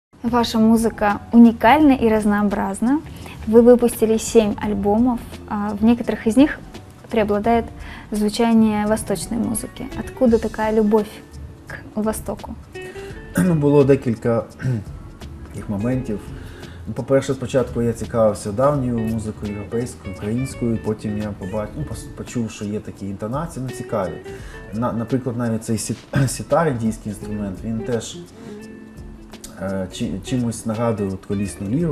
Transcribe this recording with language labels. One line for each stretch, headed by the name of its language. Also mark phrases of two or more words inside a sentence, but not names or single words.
Russian: Ваша музыка уникальна и разнообразна. Вы выпустили 7 альбомов, а в некоторых из них преобладает звучание восточной музыки. Откуда такая любовь к Востоку?
Ukrainian: Було декілька таких моментів. По-перше, спочатку я цікавився давньою музикою, європейською, українською, потім я почув, що є такі інтонації, цікаві. Наприклад, навіть цей сітар, індійський інструмент, він теж чимось нагадує колісну ліру.